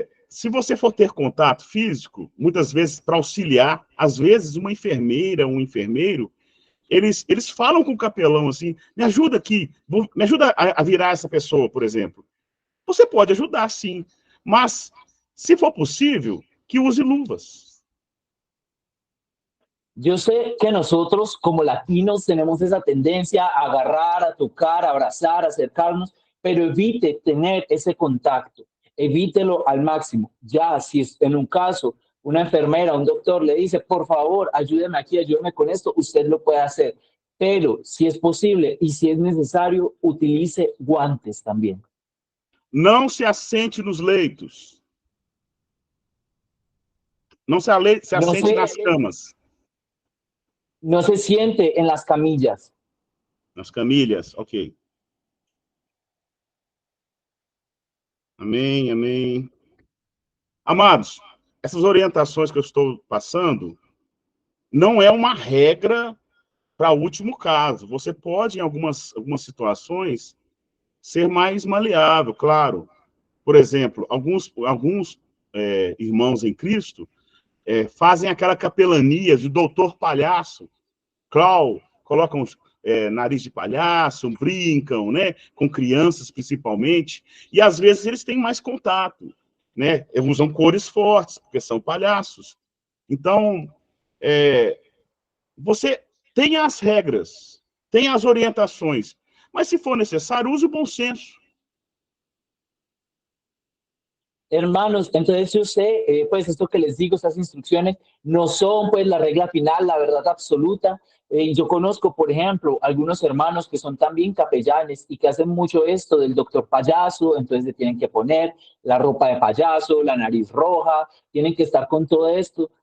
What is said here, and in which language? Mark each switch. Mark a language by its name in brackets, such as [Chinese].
[Portuguese] Se você for ter contato físico, muitas vezes para auxiliar, às vezes uma enfermeira, um enfermeiro, eles falam com o capelão assim, me ajuda aqui, me ajuda a virar essa pessoa, por exemplo. Você pode ajudar, sim, mas, se for possível, que use luvas. [Spanish] Yo sé que nosotros, como latinos, tenemos esa tendencia a agarrar, a tocar, a abrazar, a acercarnos, pero evite tener ese contacto, evítelo al máximo. Ya, si es en un caso, una enfermera, un doctor le dice, por favor, ayúdeme aquí, ayúdeme con esto, usted lo puede hacer. Pero si es posible y si es necesario, utilice guantes también. [Portuguese] Não se assente nos leitos. Não se assente nas camas. [Spanish] No se siente en las camillas. [Portuguese] Nas camilhas, ok. Amém, amém. Amados, essas orientações que eu estou passando não é uma regra para o último caso. Você pode, em algumas situações, ser mais maleável, claro. Por exemplo, alguns irmãos em Cristo fazem aquela capelania de doutor palhaço, colocam nariz de palhaço, brincam, né, com crianças principalmente, e às vezes eles têm mais contato, né, usam cores fortes, porque são palhaços. Então, você tem as regras, tem as orientações, mas se for necessário, use o bom senso. [Spanish] Hermanos, entonces yo sé, pues esto que les digo, estas instrucciones no son pues la regla final, la verdad absoluta. Yo conozco, por ejemplo, algunos hermanos que son también capellanes y que hacen mucho esto del doctor payaso, entonces le tienen que poner la ropa de payaso, la nariz roja, tienen que estar con todo esto.